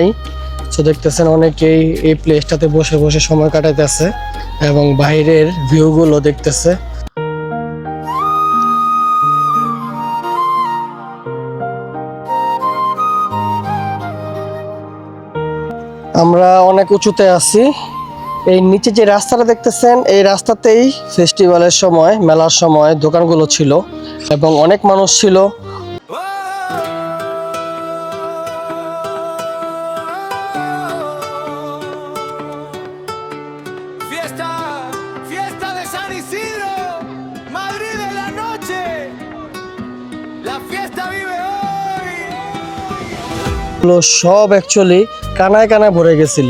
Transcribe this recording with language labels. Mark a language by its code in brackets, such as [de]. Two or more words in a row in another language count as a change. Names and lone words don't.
[bn] তো দেখতেছেন অনেকেই এই প্লেসটাতে বসে বসে সময় কাটাইতেছে এবং বাইরের ভিউগুলো দেখতেছে। আমরা অনেক উঁচুতে আছি। এই নিচে যে রাস্তাটা দেখতেছেন, এই রাস্তাতেই ফেস্টিভ্যালের সময়, মেলার সময় দোকানগুলো ছিল এবং অনেক মানুষ ছিল। [es] Fiesta, fiesta de San Isidro, Madrid de la noche, la fiesta vive hoy. [bn] গুলো সব অ্যাকচুয়ালি কানায় কানায় ভরে গেছিল।